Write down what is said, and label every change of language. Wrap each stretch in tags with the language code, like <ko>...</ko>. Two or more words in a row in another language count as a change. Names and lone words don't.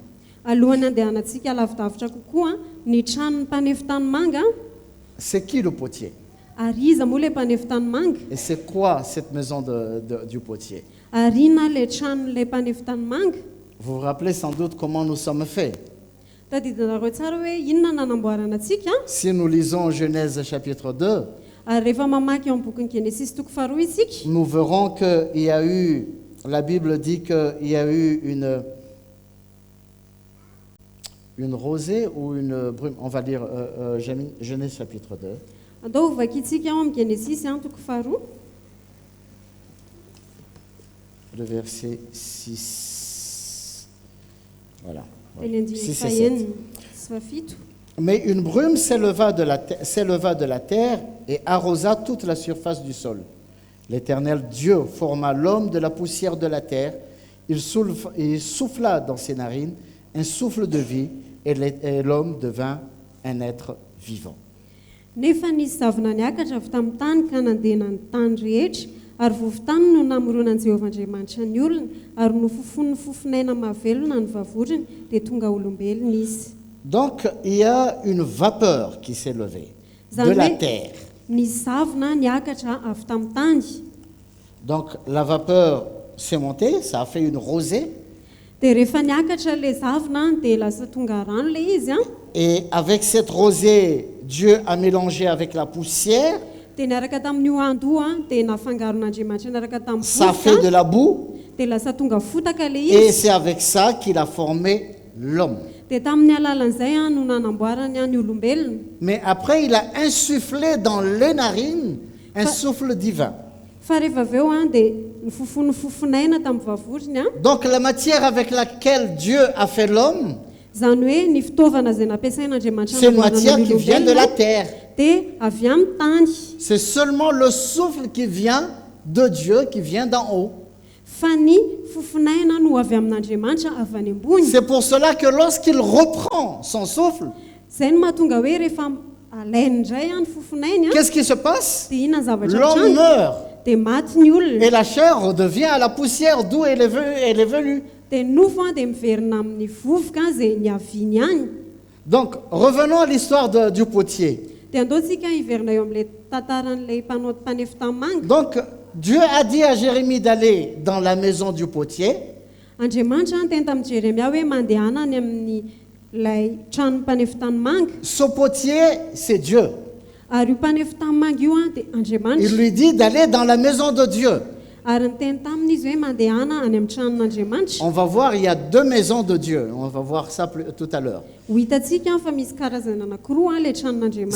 <mg>Alohany andehanantsika lavidavitra kokoa ny tranon'ny mpanefy tanimanga.</mg> <fr>C'est qui le potier?</fr> <mg>Ary iza moa ilay mpanefy tanimanga?</mg> <fr>Et c'est quoi cette maison du potier?</fr> <mg>Ary inona ilay tranon'ilay mpanefy tanimanga?</mg> <fr>Vous vous rappelez sans doute comment nous sommes faits.</fr> <mg>Tadidinareo tsara hoe inona nanamboarana antsika?</mg> <fr>Si nous lisons Genèse chapitre 2,</fr> <mg>Ary rehefa mamaky eo amin'ny bokin'ny Genesis toko faharoa isika,</mg> <fr>nous verrons qu'il y a eu, la Bible dit qu'il y a eu une rosée ou une brume, on va lire Genèse chapitre 2.</fr> <mg>andao vakitsika ao amin'ny Genesis toko faharoa,</mg> <fr>Le verset 6. Voilà.</fr> <mg>teny andiny</mg> <fr>6 et 7.</fr> <mg>fahaenina sy fafito.</mg> <fr>Mais une brume s'éleva de la terre et arrosa toute la surface du sol. L'Éternel Dieu forma l'homme de la poussière de la terre. Il souffla dans ses narines un souffle de vie et l'homme devint un être vivant.</fr> <mg>Nefa nisy zavona niakatra avy tamin'ny tany ka nandena ny tany rehetra, ary vovotany no namoronan Jehovahandriamanitra ny olona, ary nofofon'ny fofonaina mahavelona ny vavoniny, dia tonga olombelona izy.</mg> <fr>Donc il y a une vapeur qui s'est levée de</fr> <mg>Zany</mg> <fr>la</fr> <mg>hoe</mg> <fr>terre.</fr> <mg>nisy zavona niakatra avy tamin'ny tany.</mg> <fr>Donc la vapeur s'est montée, ça a fait une rosée.</fr> <mg>Dia rehefa niakatra ilay zavona dia lasa tonga rano ilay izy</mg> <fr>Et avec cette rosée, Dieu a mélangé avec la poussière.</fr> <mg>dia niaraka tamin'io ando dia nafangaron'Andriamanitra niaraka tamin'ny</mg> <fr>Ça fait de la boue.</fr> <mg>dia lasa tonga fotaka ilay</mg> <fr>Et</fr> <mg>izy.</mg> <fr>c'est avec ça qu'il a formé l'homme.</fr> <mg>dia tamin'ny alalan'izay no nanamboarany ny olombelona.</mg> <fr>Mais après, il a insufflé dans les narines un souffle divin.</fr> <mg>Fa rehefa avy eo dia ny fofonaina tamin'ny vavotiny.</mg> <fr>Donc la matière avec laquelle Dieu a fait l'homme,</fr> <mg>Zany hoe ny fitaovana izay nampiasain'Andriamanitra</mg> <fr>c'est une matière qui vient de la terre.</fr> <mg>dia avy amin'ny tany.</mg> <fr>C'est seulement le souffle qui vient de Dieu, qui vient d'en haut.</fr> <mg>Fa ny fofonaina no avy amin'Andriamanitra avy any ambony.</mg> <fr>C'est pour cela que lorsqu'il reprend son souffle,</fr> <mg>Zay no mahatonga hoe rehefa alainy indray ny fofonainy</mg> <fr>qu'est-ce qui se passe?</fr> <mg>dia inona ny zavatra</mg> <fr>L'homme</fr> <mg>trano</mg> <fr>meurt</fr> <mg>dia maty ny olona.</mg> <fr>et la chair redevient à la poussière d'où elle est venue.</fr> <mg>Dia nofo dia miverina amin'ny vovoka izay niaviany any.</mg> <fr>Donc, revenons à l'histoire du potier.</fr> <mg>Dia andaontsika hiverina eo amin'ilay tantaran'ilay mpanefy tanimanga.</mg> <fr>Donc, Dieu a dit à Jérémie d'aller dans la maison du potier.</fr> <mg>Andriamanitra teny tamin'ny Jeremia hoe mandehana any amin'ny ilay trano mpanefy tanimanga.</mg> <fr>Ce potier, c'est Dieu.</fr> <mg>Ary io mpanefy tanimanga io dia</mg> <fr>Il</fr> <mg>Andriamanitra.</mg> <fr>lui dit d'aller dans la maison de Dieu.</fr> <mg>Ary niteny taminy izy hoe mandehana any amin'ny tranon'Andriamanitra.</mg> <fr>On va voir, il y a deux maisons de Dieu. On va voir ça tout à l'heure.</fr> <mg>Ho hitantsika fa misy karazana anankiroa ilay tranon'Andriamanitra.</mg>